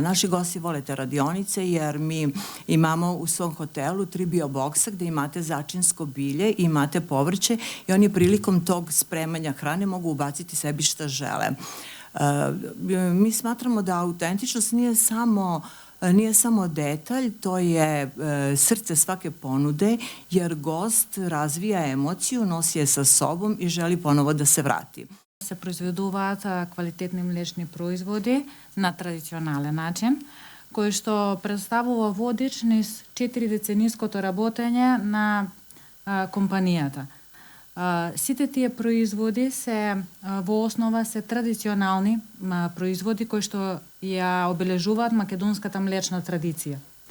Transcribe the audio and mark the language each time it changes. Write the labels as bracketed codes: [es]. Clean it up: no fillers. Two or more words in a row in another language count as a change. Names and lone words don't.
[sr] Naši gosti vole te radionice jer mi imamo u svom hotelu 3 bioboksa gde imate začinsko bilje i imate povrće i oni prilikom tog spremanja hrane mogu ubaciti sebi šta žele. Mi smatramo da autentičnost nije samo detalj, to je srce svake ponude, jer gost razvija emociju, nosi je sa sobom i želi ponovo da se vrati. [mk] Се произведуваат квалитетни млечни производи на традиционален начин, кој што представува водич низ 4-децениското работење на компанијата. Сите тие производи се во основа се традиционални производи кои што ја обележуваат македонската млечна традиција.